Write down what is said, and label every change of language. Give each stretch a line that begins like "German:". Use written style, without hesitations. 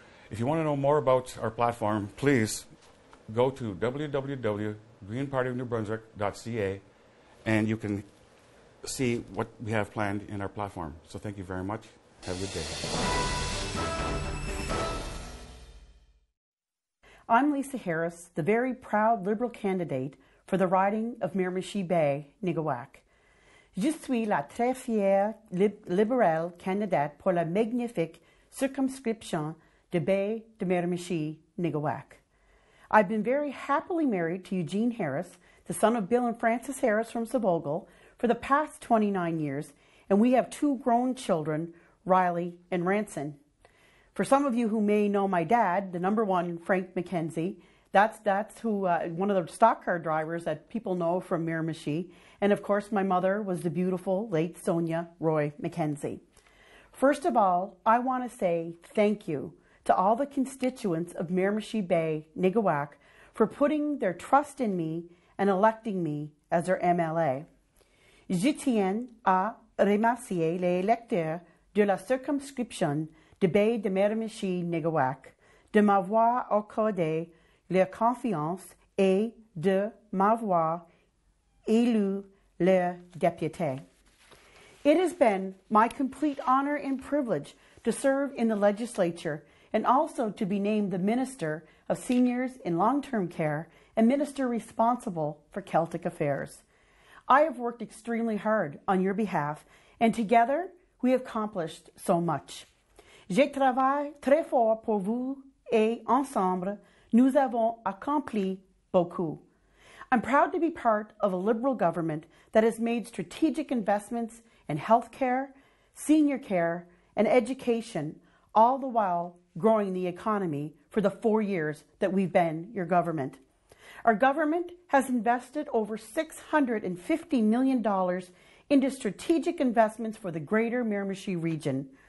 English: If you want to know more about our platform, please go to www.greenpartynewbrunswick.ca and you can see what we have planned in our platform. So thank you very much. Have a good day. I'm Lisa Harris, the very proud Liberal candidate for the riding of Miramichi Bay, Nigawak.
French: Je suis la très fière libérale candidate pour la magnifique circumscription de Bay de Miramichi, Nigawak.
English: I've been very happily married to Eugene Harris, the son of Bill and Frances Harris from Sabogal, for the past 29 years, and we have 2 grown children, Riley and Ranson. For some of you who may know my dad, the number 1, Frank McKenzie, that's who one of the stock car drivers that people know from Miramichi. And of course, my mother was the beautiful late Sonia Roy McKenzie. First of all, I want to say thank you to all the constituents of Miramichi Bay, Nigawak, for putting their trust in me and electing me as their MLA.
French: Je tiens à remercier les électeurs de la circonscription de Bay de Miramichi, Nigawak, de m'avoir accordé leur confiance et de m'avoir élu leur député.
English: It has been my complete honor and privilege to serve in the legislature and also to be named the Minister of Seniors in Long-Term Care and minister responsible for Celtic affairs. I have worked extremely hard on your behalf, and together we have accomplished so much.
French: Je travaille très fort pour vous, et ensemble, nous avons accompli beaucoup.
English: I'm proud to be part of a Liberal government that has made strategic investments in healthcare, senior care, and education, all the while growing the economy for the 4 years that we've been your government. Our government has invested over $650 million into strategic investments for the greater Miramichi region.